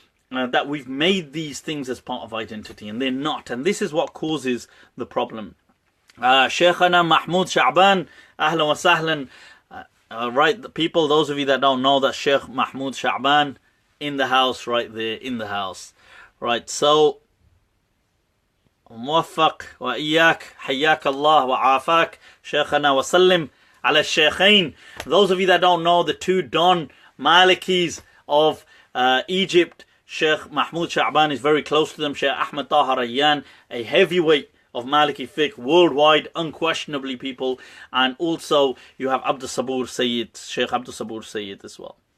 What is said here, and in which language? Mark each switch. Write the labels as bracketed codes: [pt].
[en] That we've made these things as part of identity, and they're not. And this is what causes the problem. Shaykhana Mahmoud Sha'ban, [ar] ahlan wa sahlan. [en] Right, the people, those of you that don't know, that Sheikh Mahmoud Sha'ban in the house, right there, in the house. Right, so [ar] موفق وإياك حياك الله وعافاك شيخنا وسلم على الشيخين. [en] Those of you that don't know, the two Don Malikis of Egypt, Sheikh Mahmoud Sha'ban is very close to them. Sheikh Ahmed Taha Rayyan, a heavyweight of Maliki fiqh worldwide, unquestionably, people. And also you have Abdul Sabur Sayyid, Sheikh Abdul Sabur Sayyid as well.